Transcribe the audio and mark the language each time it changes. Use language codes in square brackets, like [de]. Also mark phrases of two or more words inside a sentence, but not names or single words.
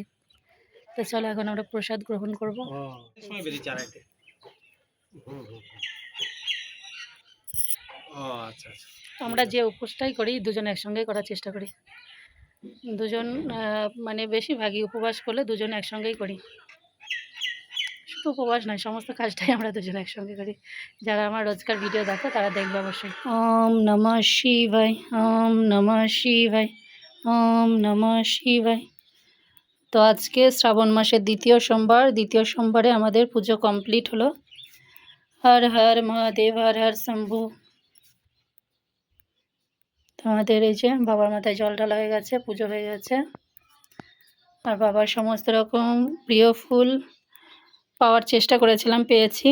[bn] তো চলো এখন আমরা প্রসাদ গ্রহণ করবো। তো আমরা যে উপোসটাই করি দুজনে একসঙ্গেই করার চেষ্টা করি। দুজন মানে বেশিরভাগই উপবাস করলে দুজনে একসঙ্গেই করি। শুধু উপবাস নয়, সমস্ত কাজটাই আমরা দুজনে একসঙ্গে করি। যারা আমার রোজকার ভিডিও দেখো তারা দেখবে অবশ্যই। [sa] ॐ नमः शिवाय, ॐ नमः शिवाय, ॐ नमः शिवाय। [bn] তো আজকে শ্রাবণ মাসের দ্বিতীয় সোমবারে আমাদের পুজো কমপ্লিট হলো। [sa] हर हर महादेव, हर हर शम्भु। [bn] তো আমাদের এই যে বাবার মাথায় জল ঢালা হয়ে গেছে, পুজো হয়ে গেছে। আর বাবার সমস্ত রকম প্রিয় ফুল পাওয়ার চেষ্টা করেছিলাম, পেয়েছি।